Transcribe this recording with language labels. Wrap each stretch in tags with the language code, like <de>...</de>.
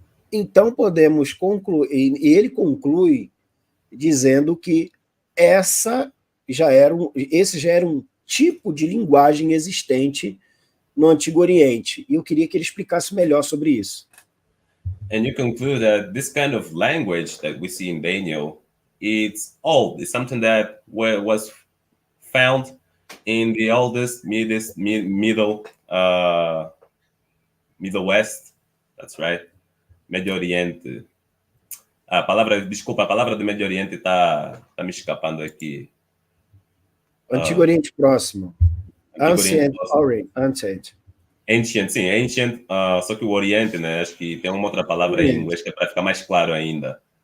<pt>Então podemos concluir, e ele conclui dizendo que esse já era um tipo de linguagem existente no Antigo Oriente. E eu queria que ele explicasse melhor sobre isso.</pt> <en>And you conclude that this kind of language that we see in Daniel, it's old. It's something that was found in the oldest Middle West. That's right.</en> <pt>Médio Oriente. A palavra do Médio Oriente tá me escapando aqui. Antigo Oriente Próximo.</pt> <en>Ancient.</en> <pt>Ancient, sim, ancient, só que o Oriente, né? Acho que tem uma outra palavra em inglês que é para ficar mais claro ainda.</pt>